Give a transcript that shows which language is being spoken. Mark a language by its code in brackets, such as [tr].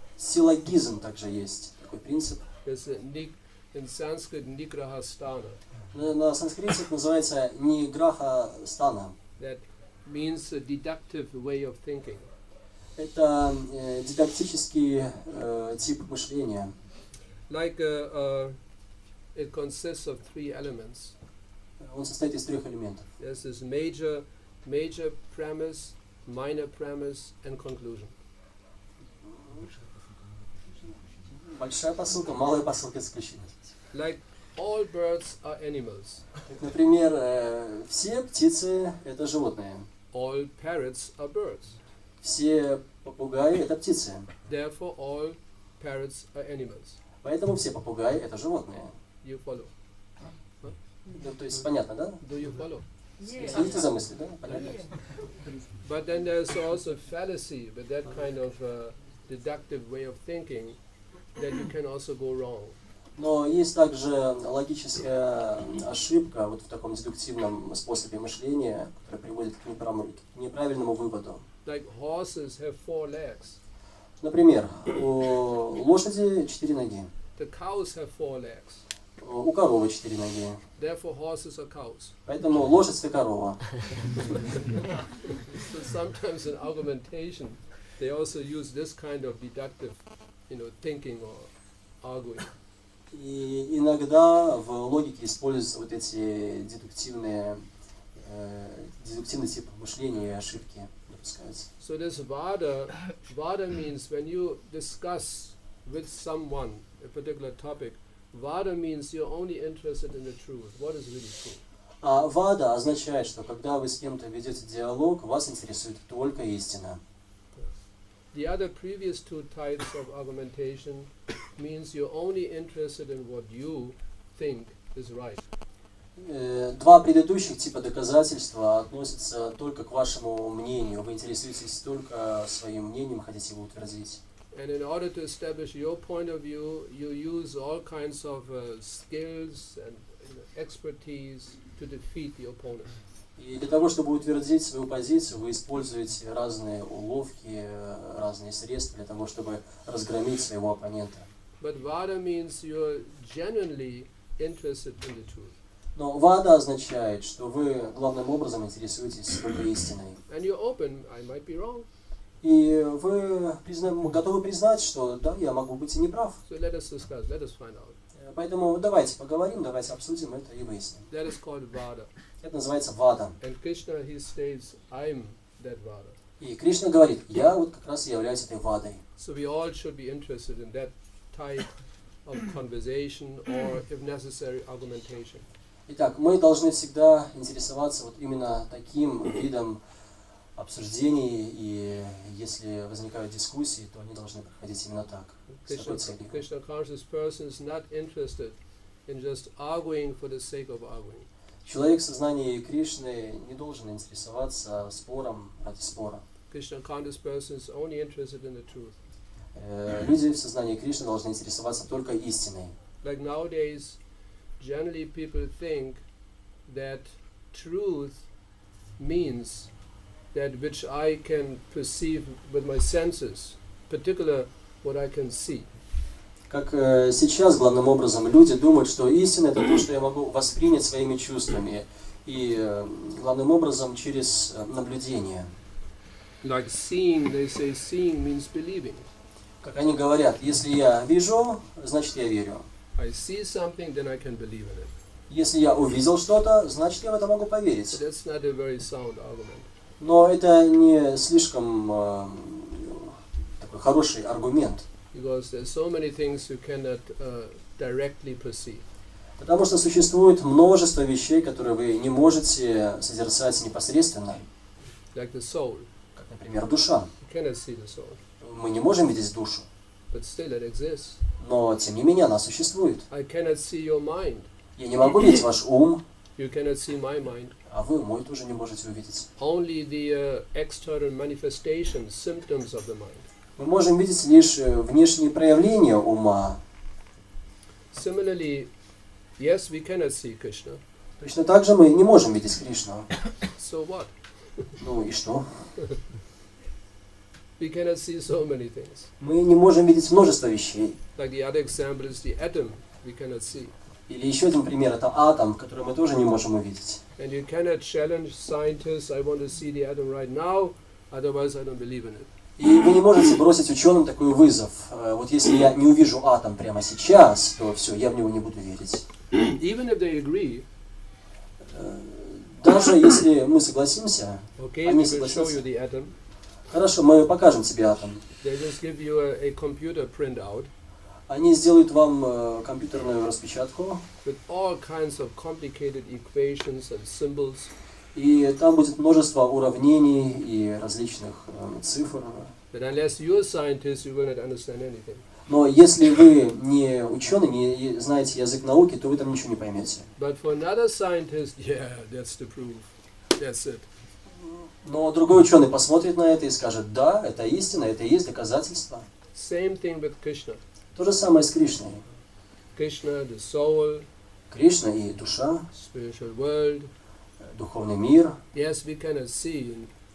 [ru] Силлогизм также есть такой принцип. [en] There's in Sanskrit nigraha sthana. [ru] На санскрите это называется ниграха стана. [en] That means a deductive way of thinking. [ru] Это дидактический тип мышления. [en] Like it consists of 3 elements. [ru] Он состоит из 3 элементов. [en] There's this major premise, minor premise, and conclusion. [ru] Большая посылка, малая посылка, исключение. [en] Like all birds are animals. [ru] Например, все птицы – это животные. [en] All parrots are birds. [ru] Все попугаи – это птицы. [en] Therefore, all parrots are animals. [ru] Поэтому все попугаи – это животные. [en] You follow? [ru] Ну, то есть понятно, да? [en] Do you follow? [ru] Следите за мыслью, да? Понятно? [en] But then there's also fallacy with that kind of deductive way of thinking that you can also go wrong. [ru] Но есть также логическая ошибка вот в таком дедуктивном способе мышления, который приводит к неправильному выводу. [en] Like horses have 4 legs. [ru] Например, у лошади 4 ноги, [en] The cows have 4 legs. [ru] у коровы 4 ноги. [en] Therefore, horses are cows. [ru] Поэтому лошадь это корова. [en] So sometimes in argumentation, they also use this kind of deductive, thinking or arguing. [ru] И иногда в логике используются вот эти дедуктивный тип мышления и ошибки допускаются. [en] So this vada means when you discuss with someone a particular topic, vada means you're only interested in the truth. What is really true? [ru] А вада означает, что когда вы с кем-то ведете диалог, вас интересует только истина. [en] The other previous 2 types of argumentation means you're only interested in what you think is right. [ru] Два предыдущих типа доказательства относятся только к вашему мнению. Вы интересуетесь только своим мнением, хотите его утвердить. [en] And in order to establish your point of view, you use all kinds of skills and expertise to defeat the opponent. [ru] И для того, чтобы утвердить свою позицию, вы используете разные уловки, разные средства для того, чтобы разгромить своего оппонента. [en] But vada means you're genuinely interested in the truth. [ru] Но вада означает, что вы главным образом интересуетесь только истиной. [en] And you're open, I might be wrong. [ru] И вы готовы признать, что да, я могу быть и неправ. [en] So let us discuss, let us find out. [ru] Поэтому давайте поговорим, давайте обсудим это и выясним. [en] That is called vada. [ru] Это называется вада. [en] And Krishna, he states, I'm that vada. [ru] И Кришна говорит, я вот как раз и являюсь этой вадой. [en] So we all should be interested in that type of conversation or, if necessary, argumentation. [ru] Итак, мы должны всегда интересоваться вот именно таким видом обсуждений, и если возникают дискуссии, то они должны проходить именно так. [en] Krishna conscious person is not interested in just arguing for the sake of arguing. [ru] Человек в сознании Кришны не должен интересоваться спором ради спора. [en] Krishna conscious person is only interested in the truth. [ru] Люди в сознании Кришны должны интересоваться только истиной. [en] Like nowadays, generally people think that truth means that which I can perceive with my senses, particular what I can see. [ru] Как сейчас, главным образом, люди думают, что истина – это то, что я могу воспринять своими чувствами, и главным образом через наблюдение. [en] Like seeing, they say seeing means believing. [ru] Как они говорят, если я вижу, значит я верю. [en] I see something, then I can believe in it. [ru] Если я увидел что-то, значит я в это могу поверить. [en] But that's not a very sound argument. [ru] Но это не слишком такой хороший аргумент. [en] Because there's so many things you cannot directly perceive. [ru] Потому что существует множество вещей, которые вы не можете созерцать непосредственно. [en] Like the soul. [ru] Как, например, душа. [en] You cannot see the soul. [ru] Мы не можем видеть душу. [en] But still it exists. [ru] Но, тем не менее, она существует. [en] I cannot see your mind. [ru] Я не могу видеть ваш ум, [en] You cannot see my mind. [ru] а вы мой тоже не можете увидеть. [en] Only the external manifestations, symptoms of the mind. [ru] Мы можем видеть лишь внешние проявления ума. [en] Similarly, yes, we cannot see Krishna. [ru] Точно так же мы не можем видеть Кришну. [en] So what? [ru] Ну и что? [en] We cannot see so many things. [ru] Мы не можем видеть множество вещей. [en] Like the other example is the atom. We cannot see. [ru] Или еще один пример – это атом, который мы тоже не можем увидеть. [en] And you cannot challenge scientists. I want to see the atom right now. Otherwise, I don't believe in it. [ru] И вы не можете бросить ученым такой вызов. Вот если я не увижу атом прямо сейчас, то все, я в него не буду верить. [en] Even if they agree, [ru] даже если мы согласимся, [en] okay, [ru] они [en] we will show you the atom. [ru] Хорошо, мы покажем тебе атом. [en] They just give you a computer printout [ru] Они сделают вам компьютерную распечатку, [en] with all kinds of complicated equations and symbols. [ru] и там будет множество уравнений и различных цифр. [en] But unless you're a scientist, you will not understand anything. [ru] Но если вы не ученый, не знаете язык науки, то вы там ничего не поймете. [en] But for another scientist, yeah, that's the proof. That's it. [ru] Но другой ученый посмотрит на это и скажет, да, это истина, это и есть доказательство. [en] Same thing with Krishna. [ru] То же самое с Кришной. [en] Krishna, the soul, [ru] Кришна и душа, [en] spiritual world. [ru] духовный мир. [en] Yes, we cannot see